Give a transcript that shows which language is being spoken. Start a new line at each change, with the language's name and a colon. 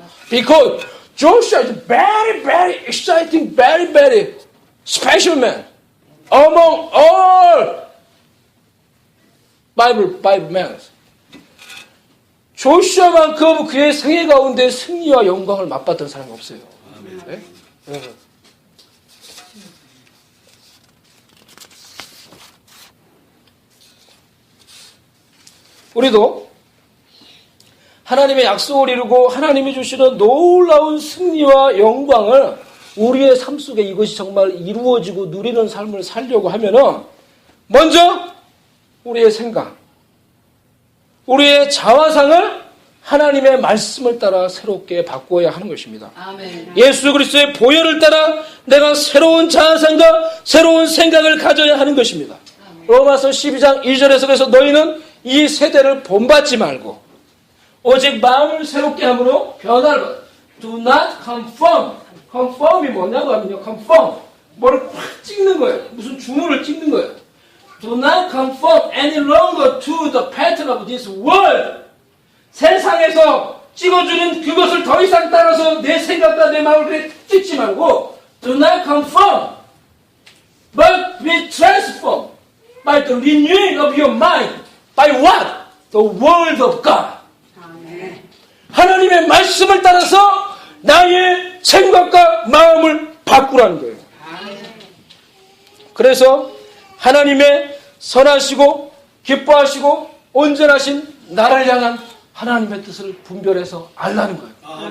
English: Because Joshua is very, very exciting, very, very special man among all Bible men.
Korean: 조슈아만큼 그의 생애 가운데 승리와 영광을 맛봤던 사람이 없어요. 네? 여러분. 우리도 하나님의 약속을 이루고 하나님이 주시는 놀라운 승리와 영광을 우리의 삶 속에 이것이 정말 이루어지고 누리는 삶을 살려고 하면은 먼저 우리의 생각, 우리의 자화상을 하나님의 말씀을 따라 새롭게 바꾸어야 하는 것입니다. 아멘. 예수 그리스도의 보혈을 따라 내가 새로운 자아상과 새로운 생각을 가져야 하는 것입니다. 로마서 12장 2절에서 그래서 너희는 이 세대를 본받지 말고 오직 마음을 새롭게 함으로 변화를 받아.
English: Do not conform. conform이
Korean: 뭐냐고 하면요. conform. 뭐를 확 찍는 거예요. 무슨 주문을 찍는 거예요.
English: Do not conform any longer to the pattern of this world.
Korean: 세상에서 찍어주는 그것을 더 이상 따라서 내 생각과 내 마음을 그렇게 찍지 말고
English: Do not conform. But be transformed by the renewing of your mind. By what? The word of God.
Korean: 아멘. 하나님의 말씀을 따라서 나의 생각과 마음을 바꾸라는 거예요. 그래서 하나님의 선하시고 기뻐하시고 온전하신 나를 향한 하나님의 뜻을 분별해서 알라는 거예요.